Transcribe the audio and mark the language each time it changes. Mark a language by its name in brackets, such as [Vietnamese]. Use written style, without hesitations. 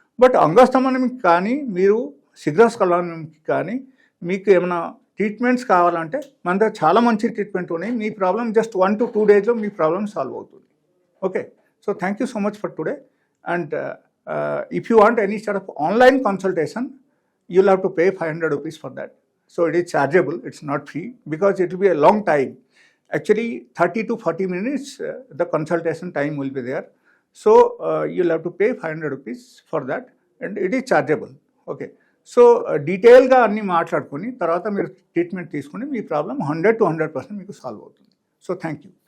[Telugu] But అంగస్తంభనంకి కానీ మీరు శీఘ్రస్ఖలనంకి కానీ మీకు ఏమైనా ట్రీట్మెంట్స్ కావాలంటే మన దగ్గర చాలా మంచి ట్రీట్మెంట్ ఉన్నాయి. మీ ప్రాబ్లం జస్ట్ 1 to 2 డేస్లో మీ ప్రాబ్లం సాల్వ్ అవుతుంది. [English] Okay, so thank you so much for today. And if you want any sort of online consultation, you'll have to pay 500 rupees for that. So it is chargeable, it's not free, because it will be a long time. Actually 30 to 40 minutes the consultation time will be there. So you'll have to pay 500 rupees for that, and it is chargeable. Okay. [Telugu] So డీటెయిల్గా అన్నీ మాట్లాడుకొని తర్వాత మీరు treatment తీసుకుని మీ problem 100 to 100% మీకు solve అవుతుంది. [English] So thank you.